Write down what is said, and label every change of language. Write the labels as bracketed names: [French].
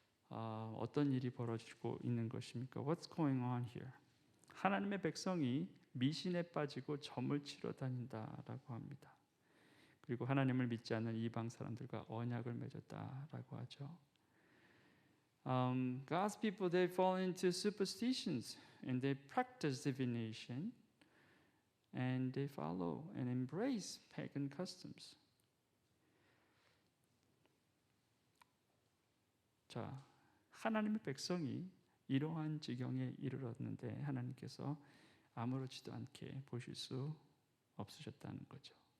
[Korean] 어떤 일이 벌어지고 있는 것입니까? [English] What's going on here? [Korean] 하나님의 백성이 미신에 빠지고 점을 치러 다닌다라고 합니다. 그리고 하나님을 믿지 않는 이방 사람들과 언약을 맺었다라고 하죠. [English] God's people, they fall into superstitions and they practice divination and they follow and embrace pagan customs. [Korean] 자, 하나님의 백성이 이러한 지경에 이르렀는데 하나님께서 아무렇지도 않게 보실 수 없으셨다는 거죠.